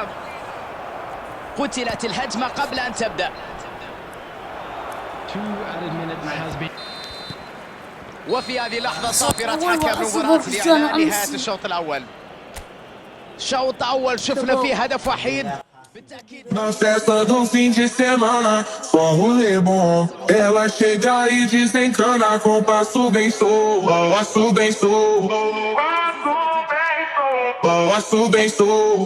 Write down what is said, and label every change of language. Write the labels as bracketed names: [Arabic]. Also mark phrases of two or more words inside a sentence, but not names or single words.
[Arabic] قتلت الهجمة قبل أن تبدأ. وفي هذه اللحظة صافرة حكم المباراة لإعلان نهاية الشوط الأول. شوط أول شفنا فيه هدف وحيد. [Portuguese] Na festa do fim de semana, só rolê bom. Elas chegam e desencana com passo bem solto. Passo bem solto. Passo bem solto.